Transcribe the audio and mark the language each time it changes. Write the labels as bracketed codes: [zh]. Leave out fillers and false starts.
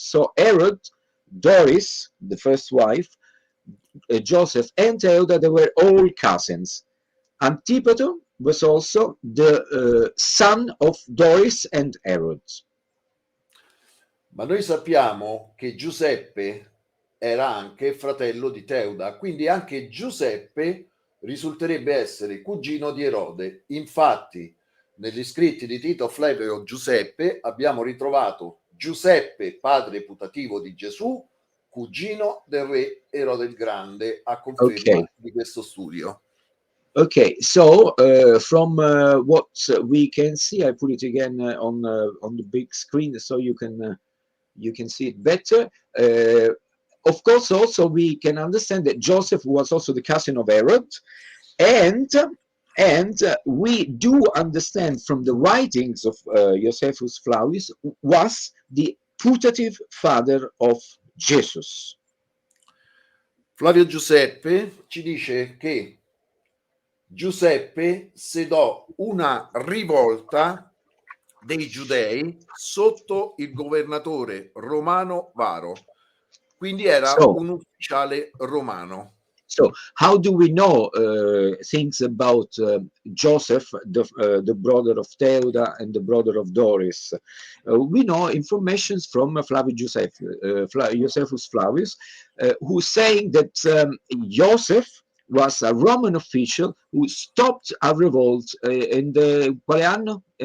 [en] So Herod, Doris, the first wife, Joseph, and Theuda, they were all cousins. Antipater was also the son of Doris and Herod. [it] Ma noi sappiamo che Giuseppe era anche fratello di Teuda, quindi anche Giuseppe risulterebbe essere cugino di Erode. Infatti, negli scritti di Tito Flavio Giuseppe abbiamo ritrovato Giuseppe, padre putativo di Gesù, cugino del re Erode il Grande, a conferma di questo studio. [en] Okay, so from what we can see, I put it again on the big screen so you can you can see it better. Of course, also we can understand that Joseph was also the cousin of Herod, and we do understand from the writings of Josephus Flavius was the putative father of Jesus. [it] Flavio Giuseppe ci dice che Giuseppe sedò una rivolta dei giudei sotto il governatore romano Varo, quindi era un ufficiale romano. [en] So how do we know things about Joseph, the brother of Theuda and the brother of Doris? We know information from Flavius Josephus Flavius, who's saying that Joseph was a Roman official who stopped a revolt in the [it] quale anno?